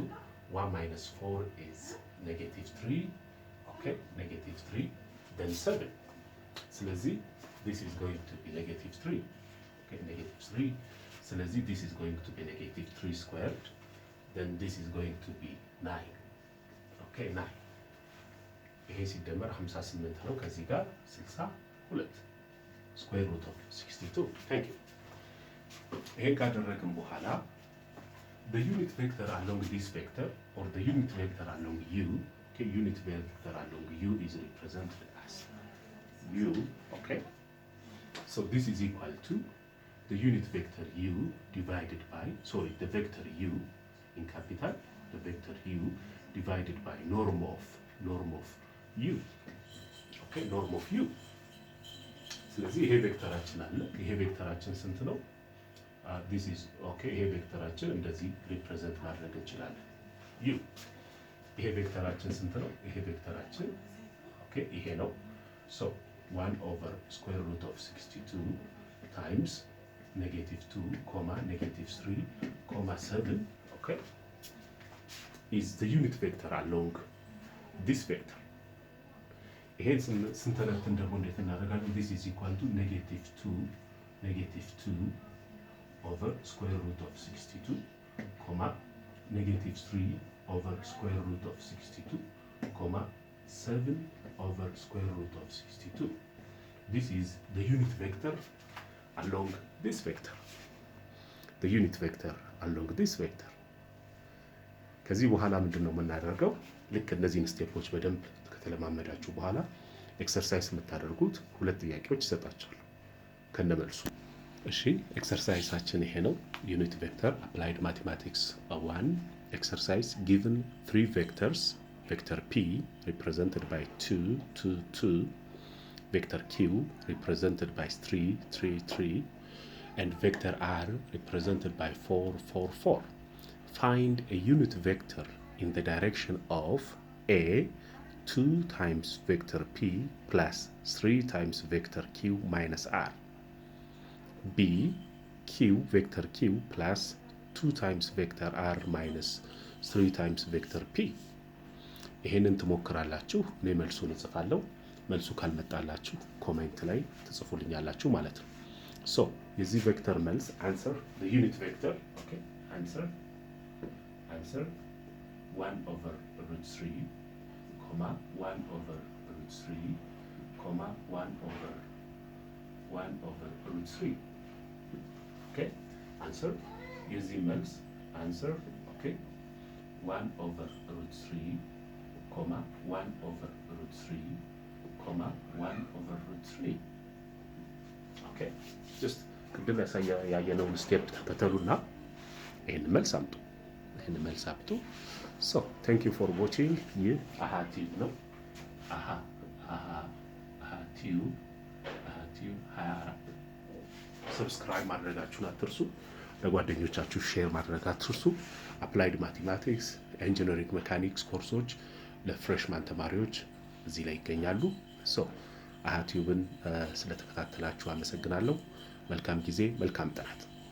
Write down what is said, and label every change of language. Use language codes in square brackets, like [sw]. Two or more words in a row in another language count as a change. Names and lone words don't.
[en] 1 minus 4 is negative 3. Okay, negative 3. Then 7. So let's see, this is going to be negative 3. Okay, negative 3. ስለዚህ this is going to be negative 3 squared, then this is going to be 9. [am] okay 9 ይሄ ሲደመር 58 ነው። ከዚህ ጋር 62 [en] square root of 62. thank you። [am] ይሄን ካደረግን በኋላ [en] the unit vector along this vector or the unit vector along u, okay, unit vector along u is represented as u, okay, so this is equal to the unit vector u divided by, sorry, the vector u in capital, the vector u divided by norm of u, okay, norm of u። [am] ስለዚህ ይሄ ቬክተራችን አለ። ይሄ ቬክተራችን ስንት ነው? [en] this is okay። [am] ይሄ ቬክተራችን እንደዚህ ሪፕሬዘንት ማድረግ እንችላለን u። ይሄ ቬክተራችን ስንት ነው? ይሄ ቬክተራችን okay ይሄ ነው። [en] so 1 over square root of 62 times negative 2 comma negative 3 comma 7, okay, is the unit vector along this vector። [am] ይሄን ስንተነትን ደግሞ እንዴት እናደርጋለን? [en] this is equal to negative 2 over square root of 62 comma negative 3 over square root of 62 comma 7 over square root of 62. This is the unit vector along this vector. The unit vector along this vector. [am] ከዚህ በኋላ ምንድነው የምናደርገው? ልክ እነዚህን ስቴፖች በደንብ ከተለማመዳችሁ በኋላ ኤክሰርሳይዝ የምታደርጉት ሁለት ጥያቄዎች ይሰጣችኋል ከነመልሱ። እሺ ኤክሰርሳይዛችን ይሄ ነው። [en] unit vector applied mathematics [am] 1 ኤክሰርሳይዝ [en] given 3 vectors, vector p represented by 2 2 2, vector q represented by 3 3 3, and vector r represented by 4 4 4. Find a unit vector in the direction of a 2 times vector p plus 3 times vector q minus r, b q vector q plus 2 times vector r minus 3 times vector p. [am] ይሄንን ትሞክራላችሁ። እኔ መልሱን እጽፋለሁ። መልሱ ካልመጣላችሁ ኮሜንት ላይ ትጽፉልኛላችሁ ማለት ነው። ሶ የዚህ ቬክተር መልስ [en] answer the unit vector, okay, answer 1 over root 3 comma 1 over root 3 comma 1 over root 3, okay, answer [am] የዚህ መልስ [en] answer, okay, 1 over root 3 comma 1 over root 3 comma 1 over root 3, okay, just [am] ቅድም ያየነውን ስቴፕ ተከተሉና ይሄን መልስ አምጡ። [en] so thank you for watching። [am] ይህ አሃ ቲዩብ ነው። አሃ ቲዩብ 24 ሰብስክራይብ ማድረጋችሁን አትርሱ። ለጓደኞቻችሁ ሼር ማድረግ አትርሱ። [en] applied mathematics, engineering mechanics courses [am] ለፍሬሽማን ተማሪዎች እዚህ ላይ ይገኛሉ። ሶ አሃ ቲዩብን ስለተከታተላችሁ አመሰግናለሁ። መልካም ጊዜ፣ መልካም ጥናት።